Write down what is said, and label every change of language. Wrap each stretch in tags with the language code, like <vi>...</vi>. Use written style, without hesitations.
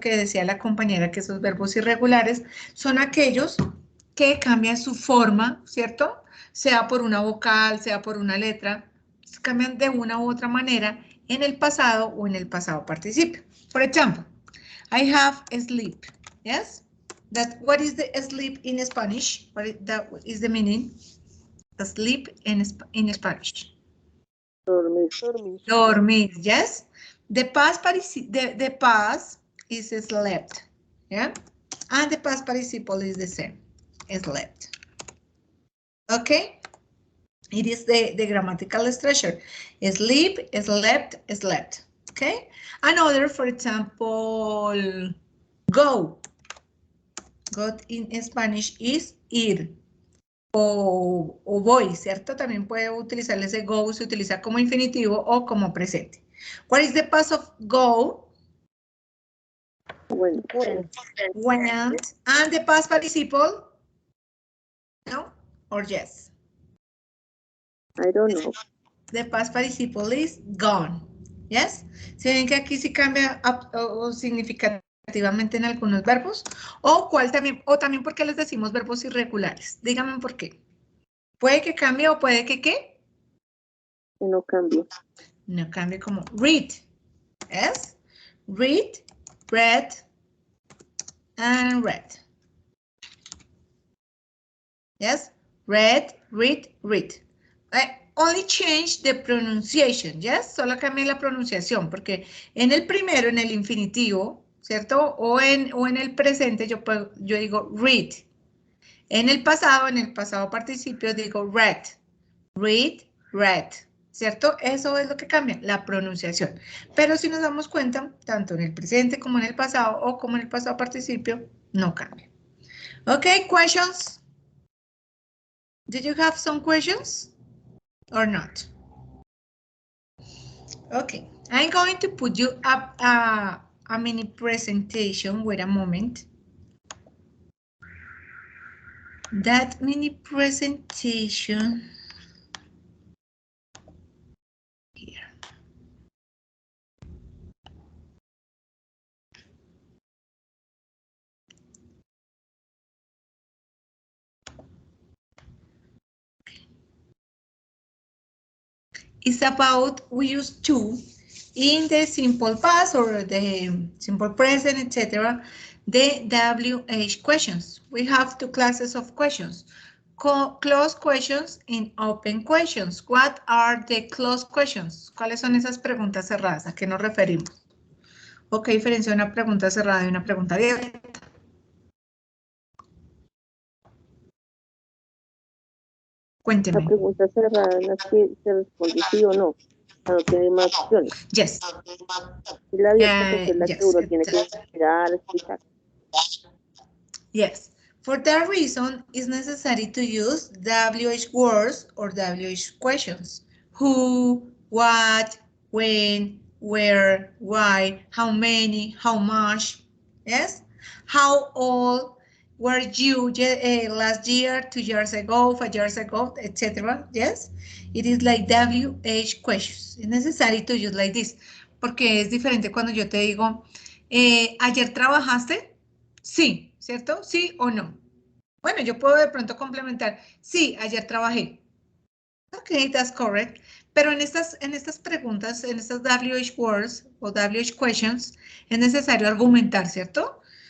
<es>Que decía la compañera que esos verbos irregulares son aquellos que cambian su forma, ¿cierto? Sea por una vocal, sea por una letra, cambian de una u otra manera en el pasado o en el pasado participio. Por ejemplo,</es> <en>I have sleep, yes? What is the sleep in Spanish? That is the meaning? Sleep in Spanish.</en> <es>dormir.</es> <en>Dormir, yes. The past is slept, yeah? And the past participle is the same, slept. Okay? It is the grammatical structure. Sleep, slept, slept. Okay? Another, for example, go. Go in Spanish is ir.</en> <es>O voy, ¿cierto? También puede utilizar ese go, se utiliza como infinitivo o como presente.</es> <en>What is the past of go? Went. Went. And the past participle? No? Or yes? I don't know. The past participle is gone. Yes?</en> <es>¿Se ven que aquí sí cambia o significativamente en algunos verbos? O también porque les decimos verbos irregulares. Díganme por qué. ¿Puede que cambie o puede que qué? Que no cambie. No cambie como</es> <en>read. Yes? Read, read, and read. Yes? Read, read, read. Only change the pronunciation, yes?</en> <es>Solo cambia la pronunciación, porque en el primero, en el infinitivo, ¿cierto? O en el presente yo digo read. En el pasado participio digo read. Read, read, ¿cierto? Eso es lo que cambia, la pronunciación. Pero si nos damos cuenta, tanto en el presente como en el pasado o como en el pasado participio, no cambia.</es> <en>Ok, questions? Did you have some questions or not? Okay, I'm going to put you up a mini presentation. Wait a moment. That mini presentation here. It's about we use to in the simple past or the simple present, etc. The WH questions. We have two classes of questions. Closed questions and open questions. What are the closed questions?</en> <es>¿Cuáles son esas preguntas cerradas? ¿A qué nos referimos? ¿O qué diferencia una pregunta cerrada de una pregunta abierta? Cuénteme. La pregunta cerrada en la que se responde sí o no. No tiene más opciones.</es> <en>Yes.</en> <es>Y la abierta pues es la</es> <en>Yes,</en> <es>que uno tiene que mirar, explicar.</es> <en>Yes. For that reason, it's necessary to use WH words or WH questions. Who, what, when, where, why, how many, how much, yes? How old were you last year, 2 years ago, 5 years ago, etc. Yes? It is like WH questions. It's necessary to use like this.</en> <es>Porque es diferente cuando yo te digo, ¿ayer trabajaste? Sí, ¿cierto? ¿Sí o no? Bueno, yo puedo de pronto complementar. Sí, ayer trabajé.</es> <en>Ok, that's correct.</en> <es>Pero en estas preguntas, en estas WH words o WH questions, es necesario argumentar, ¿cierto?</es>